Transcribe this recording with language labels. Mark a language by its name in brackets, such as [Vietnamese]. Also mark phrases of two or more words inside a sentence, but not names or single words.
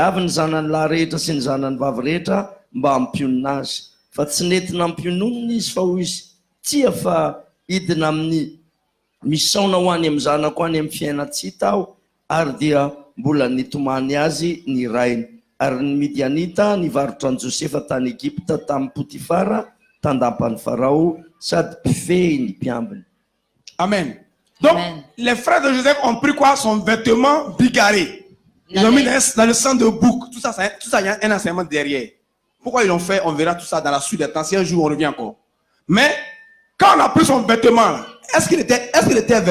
[Malagasy] avy ny zanany lahy rehetra sy ny zanany vavy rehetra mba hampionina azy fa tsy nentina hampiononina izy fa hoy izy tsia fa idina amin'ny misaona ho any amin'ny zanako any amin'ny fiainatsita aho ary dia mbola nitomany azy ny rainy ary ny Midianita nivarotra ny Josefa tany Egypta tamin'ny Potifara tandapany Farao sady mpifehy ny mpiambiny. [French] Amen. Donc, Amen. les frères de Joseph ont pris quoi? Son vêtement bigarré. Ils l'ont mis dans le sang de bouc. Tout ça, il y a un enseignement derrière. Pourquoi ils l'ont fait? On verra tout ça dans la suite des temps. Si un jour on revient encore. Mais, quand on a pris son vêtement, est-ce qu'il était vêtu?